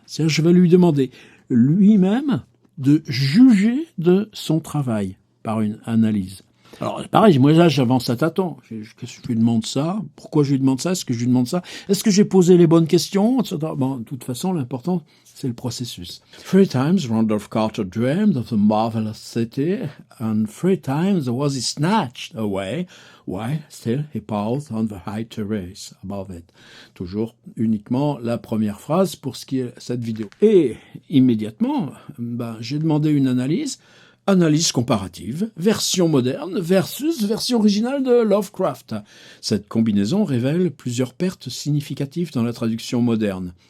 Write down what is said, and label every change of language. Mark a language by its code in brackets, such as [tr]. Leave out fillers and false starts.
[fr] C'est-à-dire, je vais lui demander lui-même de juger de son travail par une analyse. Alors, pareil, moi là, j'avance à tâtons. Qu'est-ce que je lui demande ça? Pourquoi je lui demande ça? Est-ce que je lui demande ça? Est-ce que j'ai posé les bonnes questions? Etc. Bon, de toute façon, l'important, c'est le processus. [en] 3 times Randolph Carter dreamed of the marvelous city, and 3 times was he snatched away, while still he paused on the high terrace above it. [fr] Toujours uniquement la première phrase pour ce qui est cette vidéo. Et immédiatement, j'ai demandé une analyse comparative, version moderne versus version originale de Lovecraft. Cette combinaison révèle plusieurs pertes significatives dans la traduction moderne.